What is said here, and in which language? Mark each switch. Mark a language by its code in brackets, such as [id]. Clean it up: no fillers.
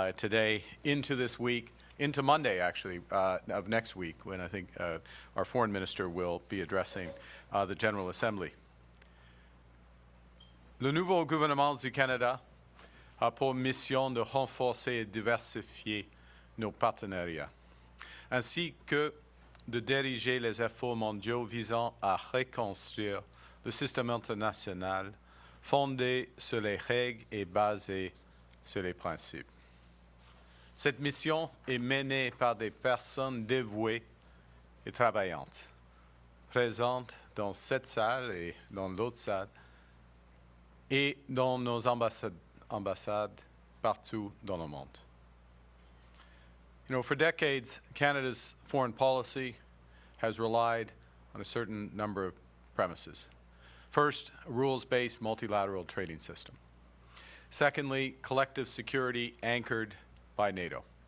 [en] today into this week, into Monday actually, of next week, when I think our Foreign Minister will be addressing the General Assembly. [fr] Le nouveau gouvernement du Canada a pour mission de renforcer et diversifier nos partenariats, ainsi que de diriger les efforts mondiaux visant à reconstruire le système international fondé sur les règles et basé sur les principes. Cette mission est menée par des personnes dévouées et travaillantes, présentes dans cette salle et dans l'autre salle, et dans nos ambassades partout dans le monde. [en] You know, for decades, Canada's foreign policy has relied on a certain number of premises. First, a rules-based multilateral trading system. Secondly, collective security anchored by NATO.